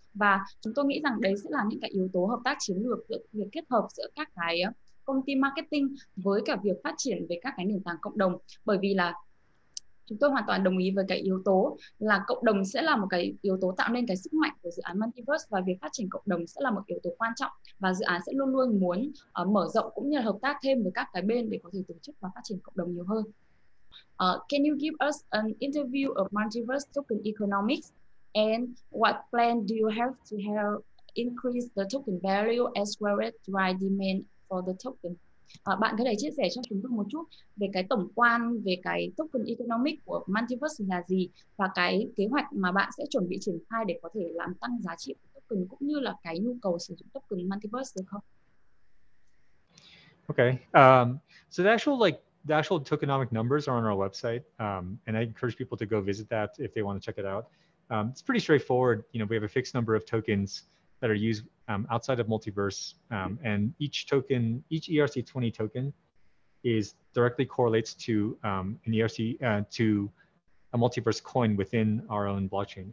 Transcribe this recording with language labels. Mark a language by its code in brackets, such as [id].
[vi] Và chúng tôi nghĩ rằng đấy sẽ là những cái yếu tố hợp tác chiến lược, việc kết hợp giữa các cái công ty marketing với cả việc phát triển về các cái nền tảng cộng đồng. Bởi vì là Chúng tôi hoàn toàn đồng ý với cái yếu tố là cộng đồng sẽ là một cái yếu tố tạo nên cái sức mạnh của dự án Multiverse, và việc phát triển cộng đồng sẽ là một yếu tố quan trọng, và dự án sẽ luôn luôn muốn mở rộng cũng như là hợp tác thêm với các cái bên để có thể tổ chức và phát triển cộng đồng nhiều hơn. [en] Can you give us an interview of Multiverse token economics, and what plan do you have to help increase the token value as well as drive demand for the token? [vi] Bạn có thể chia sẻ cho chúng tôi một chút về cái tổng quan về cái token economic của Multiverse là gì, và cái kế hoạch mà bạn sẽ chuẩn bị triển khai để có thể làm tăng giá trị của token cũng như là cái nhu cầu sử dụng token Multiverse được không? [en] Okay. So the actual tokenomic numbers are on our website, and I encourage people to go visit that if they want to check it out. It's pretty straightforward. You know, we have a fixed number of tokens that are used outside of Multiverse, and each token, each ERC20 token, is directly correlates to an ERC to a Multiverse coin within our own blockchain.